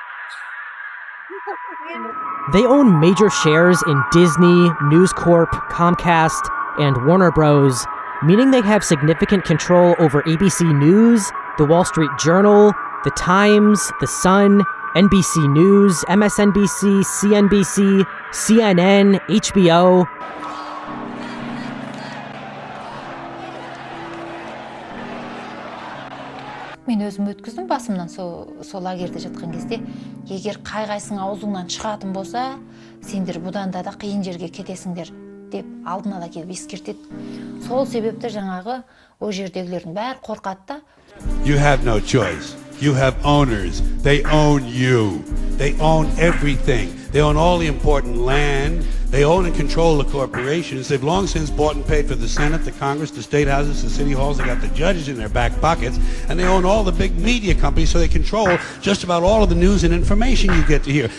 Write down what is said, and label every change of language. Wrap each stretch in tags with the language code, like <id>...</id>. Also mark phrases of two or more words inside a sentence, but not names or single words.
<en>They own major shares in Disney, News Corp, Comcast, and Warner Bros., meaning they have significant control over ABC News, The Wall Street Journal, The Times, The Sun, NBC News, MSNBC, CNBC, CNN, HBO.</en> <kk>Мен өзім өткіздім басымнан сол лагерде жатқан кезде, егер қай-қайсың аузыңнан шығатын болса, сендер бұдан да қиын жерге кетесіңдер деп алдын ала келіп ескертеді. Сол себепті жаңағы о жердегілердің бәрі қорқады да.</kk> <en>You have no choice. You have owners. They own you. They own everything. They own all the important land. They own and control the corporations. They've long since bought and paid for the Senate, the Congress, the state houses, the city halls. They got the judges in their back pockets. And they own all the big media companies, so they control just about all of the news and information you get to hear.</en>